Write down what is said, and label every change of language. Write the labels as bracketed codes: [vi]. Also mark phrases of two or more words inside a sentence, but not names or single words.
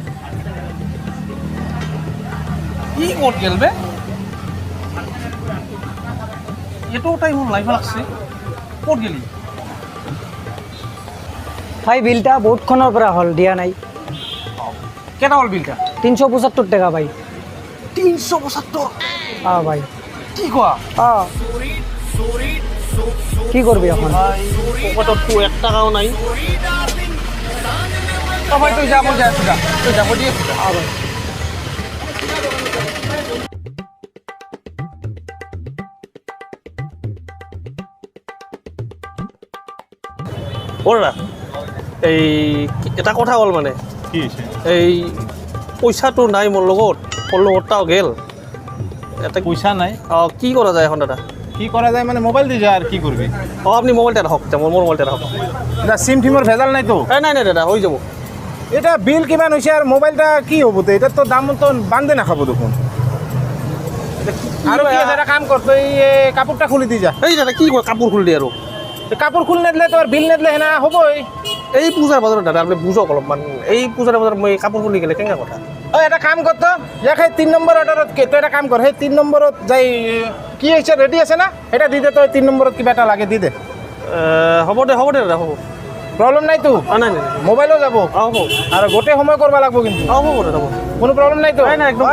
[as] কি ক'ত গেল বে? এইটো টাইম লাইভ লাগছে। ক'ত গেলি? ভাই বিলটা বহুতখনৰ পৰা হ'ল, দিয়া নাই। কেইটা হ'ল বিলটা? 375 টাকা ভাই। 375? ভাই কি কোৱা? [bn] কি করবি এখন? [as] পকেটত তো 1 টাকাও নাই। ভাই তুই যাব দিয়ে ভাই [bn] ওরা এই এটা কথা হ'ল মানে [as] কি হৈছে? এই পইচাটো নাই মোৰ লগতটাও গেল। এটা পইচা নাই, কি কৰা যায় এখন দাদা? [bn] কি করা যায় মানে মোবাইল দিয়ে যা আর কি করবি? [as] আপনি মোবাইলটা রাখক, মোৰ মোবাইলটা রাখক। এটা সিম টিমর ভেজাল নাই তো? নাই দাদা হৈ যাব। [bn] এটা বিল কিমান হয়েছে আর মোবাইলটা কি হবো তো? এটা তো দাম তো বান্ধে না খাবো দেখুন। আর কি আছে, একটা কাম কর, তুই কাপড়টা খুলে দিয়ে যা। [as] এই দাদা কি কয় কাপোৰ খুলি দিয়ে আৰু? [bn] কাপড় খুলে নিদিলে তোর বিল নিদিলে হেনা হবই। [as] এই পূজাৰ বজাৰত দাদা আপুনি বুজক অলপমান। এই পূজাৰ বজাৰত মই কাপোৰ খুলি গেলে কেনেকা কথা? [bn] এটা কাম করতো, ইয়াক সেই 3 নম্বৰ অৰ্ডাৰত তুই এটা কাম কর, সেই 3 নম্বৰত যাই কি হৈছে রেডি আছে না, এটা দি দে। [as] তই 3 নম্বৰত কিবা এটা লাগে দি দে। হ'ব দে দাদা, হ'ব। [bn] প্রবলেম নাই তো? [as] নাই মোবাইলও যাব হ'ব। [bn] আর গোটে সময় করবা লাগবো কিন্তু। [as] হ'ব দাদা, হ'ব। কোনো প্রবলেম নাই তো? নাই, একদম।